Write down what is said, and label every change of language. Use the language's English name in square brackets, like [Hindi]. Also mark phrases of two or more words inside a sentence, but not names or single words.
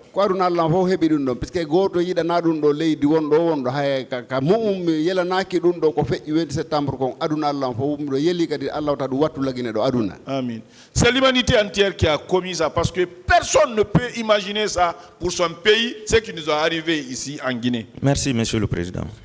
[Fula] aduna Allah fo hebi dum don puisque goto yidana dum do leydi wondo hay ka mum yelanaki dum do ko feƴƴi 20 septembre ko aduna Allah fo do yeli kadi Allah tadu wattu lagine do aduna. Amen. [French] C'est l'humanité entière qui a commis ça parce que personne ne peut imaginer ça pour son pays, ce qui nous est arrivé ici en Guinée. Merci monsieur le président.